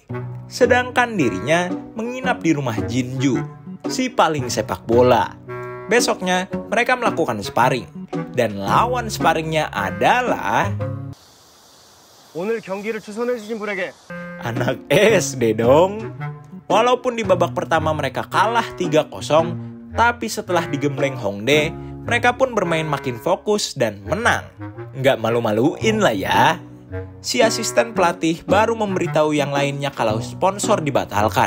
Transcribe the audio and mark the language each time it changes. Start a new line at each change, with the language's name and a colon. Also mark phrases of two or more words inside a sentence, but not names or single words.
Indonesian: Sedangkan dirinya menginap di rumah Jinju, si paling sepak bola. Besoknya mereka melakukan sparring. Dan lawan sparringnya adalah
Korean: 오늘 경기를 추천해주신 분에게
Indonesian: anak SD dong. Walaupun di babak pertama mereka kalah 3-0, tapi setelah digembleng Hongdae, mereka pun bermain makin fokus dan menang. Nggak malu-maluin lah ya. Si asisten pelatih baru memberitahu yang lainnya kalau sponsor dibatalkan.